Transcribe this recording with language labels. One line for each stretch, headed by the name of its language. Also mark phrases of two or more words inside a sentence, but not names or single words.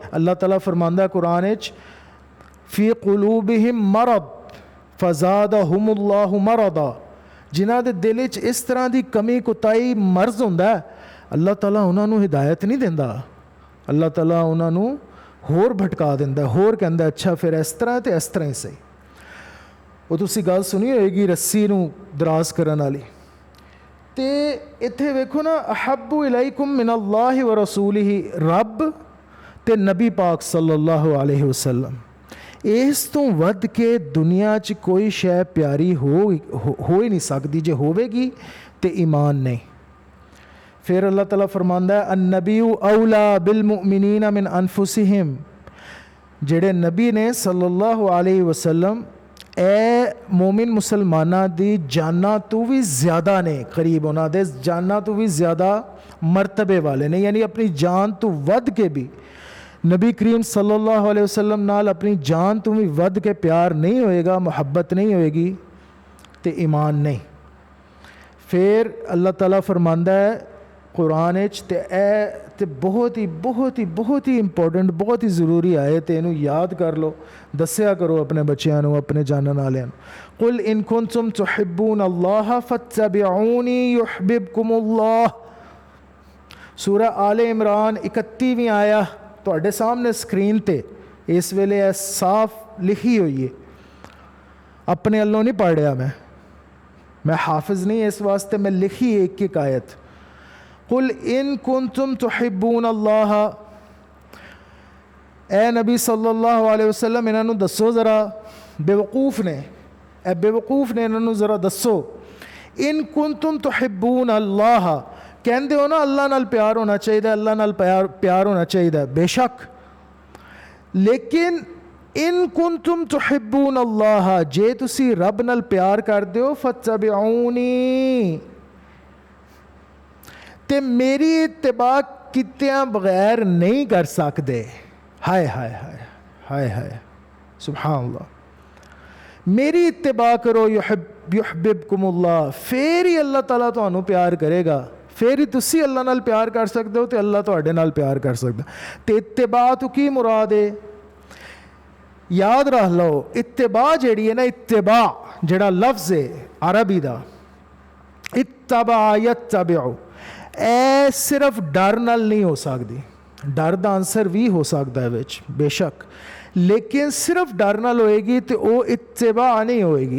Punjabi: اللہ تعالیٰ فرماندا قرآن چ
Arabic: في قلوبهم مرض فزادهم الله مرضا,
Punjabi: جنہاں دے دل چ اس طرح دی کمی کوتاہی مرض ہندا ہے، اللہ تعالیٰ انہاں نوں ہدایت نہیں دیندا، اللہ تعالیٰ انہاں نوں ہور بھٹکا دیندا، ہور کہندا اچھا پھر اس طرح تو اس طرح ہی سہی. او تسیں گل سنی ہووے گی رسی نوں دراز کرن والی. تو اتھے ویکھو نا,
Arabic: أحب إليكم من الله ورسوله,
Punjabi: رب تے نبی پاک
Arabic: صلى الله عليه وسلم,
Punjabi: اس توں ودھ کے دنیا چ کوئی شے پیاری ہو ہی نہیں سکدی، جے ہووے گی تو ایمان نہیں. پھر اللہ تعالیٰ فرماندا ہے
Arabic: النبي أولى بالمؤمنين من أنفسهم,
Punjabi: جیہڑے نبی نے
Arabic: صلى الله عليه وسلم
Punjabi: اے مومن مسلماناں دی جاناں توں وی زیادہ نے، قریب انہاں دے جاناں توں وی زیادہ مرتبے والے نے، یعنی اپنی جان توں ودھ کے وی نبی کریم
Arabic: صلى الله عليه وسلم
Punjabi: نال اپنی جان توں وی ودھ کے پیار نہیں ہووے گا، محبت نہیں ہووے گی، تو ایمان نہیں. پھر اللہ تعالیٰ فرماندا ہے قرآن تے بہت ہی امپورٹنٹ، بہت ہی ضروری آئے، تو اینوں یاد کر لو، دسیا کرو اپنے بچوں کو، اپنے جانن والے.
Arabic: قل إن كنتم تحبون الله فاتبعوني يحببكم الله,
Punjabi: سورہ آل عمران اکتیویں آیت تہاڈے سامنے سکرین تے اس ویلے صاف لکھی ہوئی ہے، اپنے اللوں نہیں پڑھیا میں حافظ نہیں، اس واسطے میں لکھی اک اک آیت.
Arabic: قل إن كنتم تحبون الله,
Punjabi: اے نبی
Arabic: صلى الله عليه وسلم
Punjabi: انہوں دسو ذرا، بیوقوف نے انہوں ذرا دسو,
Arabic: إن كنتم تحبون الله,
Punjabi: کہندے ہو نا اللہ نال پیار ہونا چاہیدا، اللہ نال پیار ہونا چاہیدا، بے شک,
Arabic: لیکن إن كنتم تحبون الله,
Punjabi: جے تسی رب نال پیار کردے ہو، فاتبعونی، تے میری اتباع کیتیاں بغیر نہیں کر سکدے. हाय हाय हाय हाय हाय
Arabic: سبحان الله,
Punjabi: میری اتباع کرو، یحببکم اللہ، پھر ہی اللہ تعالیٰ تہانوں پیار کرے گا، پھر ہی تسی اللہ نال پیار کر سکدے ہو، تو اللہ تہاڈے نال پیار کر سکدا. تو اتباع تو کی مراد ہے، یاد رکھ لو، اتباع جیہڑی ہے نا، اتباع جیہڑا لفظ ہے عربی دا,
Arabic: اتبع يتبع,
Punjabi: اے صرف ڈر نال نہیں ہو سکدی، ڈر دا آنسر وی ہو سکدا ہے وچ بے شک، لیکن صرف ڈر نال ہووے گی تو او اتباع نہیں ہووے گی.